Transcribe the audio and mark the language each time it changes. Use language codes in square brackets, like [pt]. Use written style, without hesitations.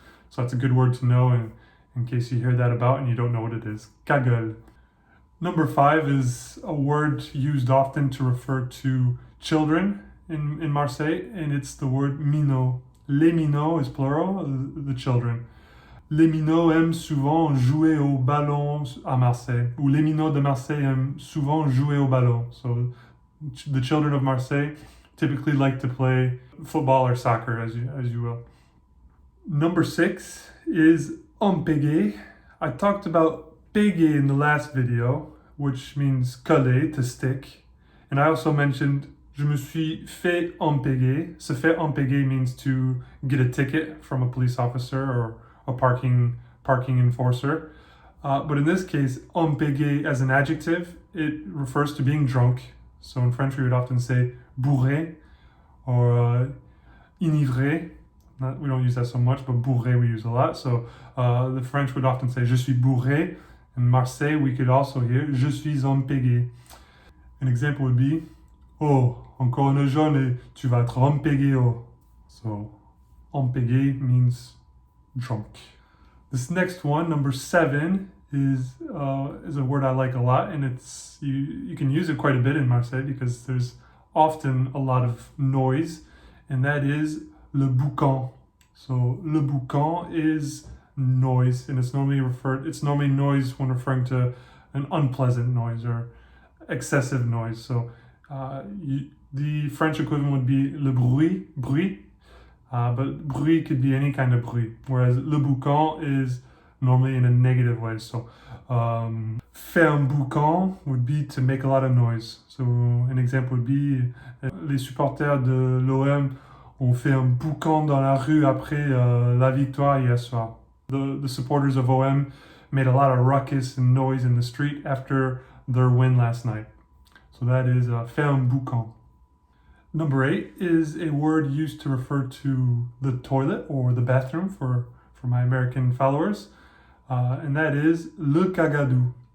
[en] So that's a good word to know in case you hear that about and you don't know what it is. Kaggle. Number 5 is a word used often to refer to children in Marseille, and it's the word Mino. Les minots is plural, the children. [fr] Les minots aiment souvent jouer au ballon à Marseille. Ou les minots de Marseille aiment souvent jouer au ballon. [en] So the children of Marseille typically like to play football or soccer, as you will. Number 6 is Ompegay. I talked about pégay in the last video, which means coller, to stick. And I also mentioned [fr] je me suis fait empéguer. [en] Se fait empéguer means to get a ticket from a police officer or a parking enforcer. But in this case, empéguer as an adjective, it refers to being drunk. So in French, we would often say bourré or enivré. We don't use that so much, but bourré we use a lot. So the French would often say [fr] je suis bourré. [en] In Marseille, we could also hear [fr] je suis empégué. [en] An example would be, [fr] oh, encore une jaune et tu vas être empégué. [en] Oh. So empégué means drunk. This next one, number 7, is a word I like a lot, and it's you can use it quite a bit in Marseille because there's often a lot of noise, and that is le boucan. So le boucan is noise, and it's normally noise when referring to an unpleasant noise or excessive noise. So the French equivalent would be le bruit, but bruit could be any kind of bruit, whereas le boucan is normally in a negative way. So faire un boucan would be to make a lot of noise. So an example would be [fr] les supporters de l'OM ont fait un boucan dans la rue après la victoire hier soir. [en] The supporters of OM made a lot of ruckus and noise in the street after their win last night. So that is faire un boucan. Number 8 is a word used to refer to the toilet or the bathroom for my American followers, and that is le cagadou.